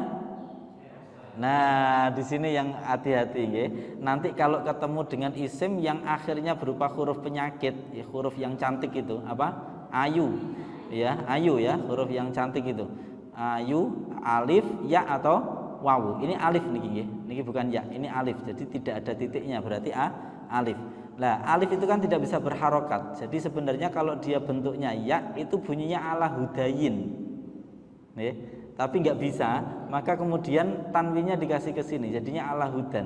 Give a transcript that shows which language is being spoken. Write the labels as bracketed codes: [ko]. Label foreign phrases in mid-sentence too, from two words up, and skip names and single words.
[id] Nah, di sini yang hati-hati nggih. Nanti kalau ketemu dengan isim yang akhirnya berupa huruf penyakit, ya, huruf yang cantik itu apa? Ayu. Ya, ayu ya, huruf yang cantik itu. Ayu, alif, ya atau wawu. Ini alif [jv] niki nggih. [id] Niki bukan ya, ini alif. Jadi tidak ada titiknya, berarti alif. Nah, alif itu kan tidak bisa berharokat. Jadi sebenarnya kalau dia bentuknya ya, itu bunyinya [ar] على هدين. [id] Nih. Tapi nggak bisa, maka kemudian tanwinnya dikasih ke sini, jadinya [ar] على هدى.